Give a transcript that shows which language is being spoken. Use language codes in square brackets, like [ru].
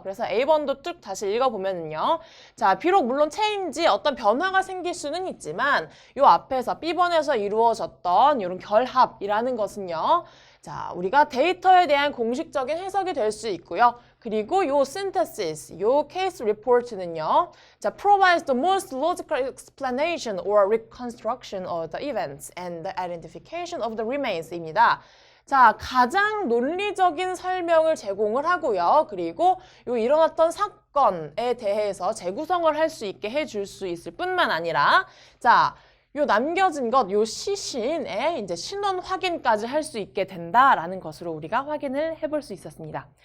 [ko] 그래서 A번도 쭉 다시 읽어보면요. 자, 비록 물론 체인지, 어떤 변화가 생길 수는 있지만 요 앞에서 B번에서 이루어졌던 이런 결합이라는 것은요. 자, 우리가 데이터에 대한 공식적인 해석이 될 수 있고요. 그리고 요 synthesis, 요 case report는요. [en] 자, provides the most logical explanation or reconstruction of the events and the identification of the remains입니다. [ko] 자, 가장 논리적인 설명을 제공을 하고요. 그리고 요 일어났던 사건에 대해서 재구성을 할 수 있게 해줄 수 있을 뿐만 아니라 자, 요 남겨진 것, 요 시신의 이제 신원 확인까지 할 수 있게 된다라는 것으로 우리가 확인을 해볼 수 있었습니다.